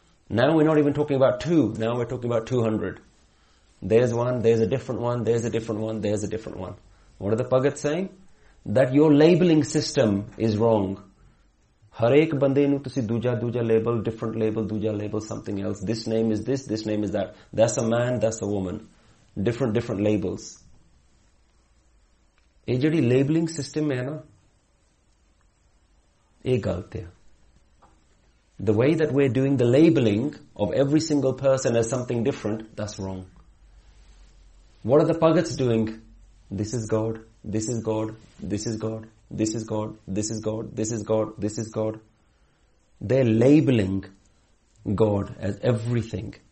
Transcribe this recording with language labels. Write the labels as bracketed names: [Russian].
[English] Now we're not even talking about two, now we're talking about 200. There's one, there's a different one, there's a different one, there's a different one. What are the Bhagat saying? That your labeling system is wrong. [Punjabi] Harek bande nu tusi duja duja label, [English] different label, duja label, something else. This name is this, this name is that. That's a man, that's a woman. Different labels. [Punjabi] ਇਹ ਜਿਹੜੀ labeling system ਹੈ ਨਾ, ਇਹ ਗਲਤ ਹੈ। [English] The way that we're doing the labeling of every single person as something different, that's wrong. What are the Bhagats doing? This is God, this is God, this is God, this is God, this is God, this is God, this is God. They're labeling God as everything.